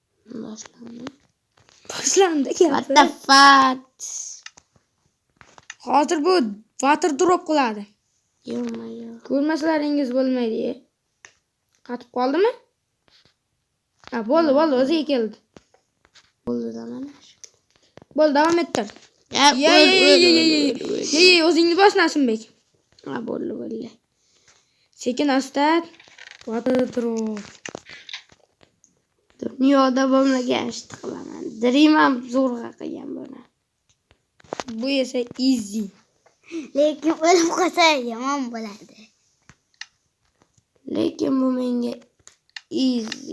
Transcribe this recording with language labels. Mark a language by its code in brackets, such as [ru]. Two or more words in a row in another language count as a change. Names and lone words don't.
[uz] Boshlandi. [en] What the fuck? [uz] Hozir bu [en] water drop [uz] qiladi. Yo'q. Ko'rmaslaringiz bo'lmaydi. Qatib qoldimi? Ha, bo'ldi, o'ziga keldi. Bo'ldi-da mana. Bo'ldi, davom ettir. Ye, O'zingni bos Nasimбек. ha, bo'ldi. Sekin asta. [en] Water drop. [uz] Dunyoda bo'lmagan ishni qilaman. Dream ham zo'rg'a qilgan buni. Bu esa easy. Lekin o'lib qolsa yomon bo'ladi. Lekin bu menga easy.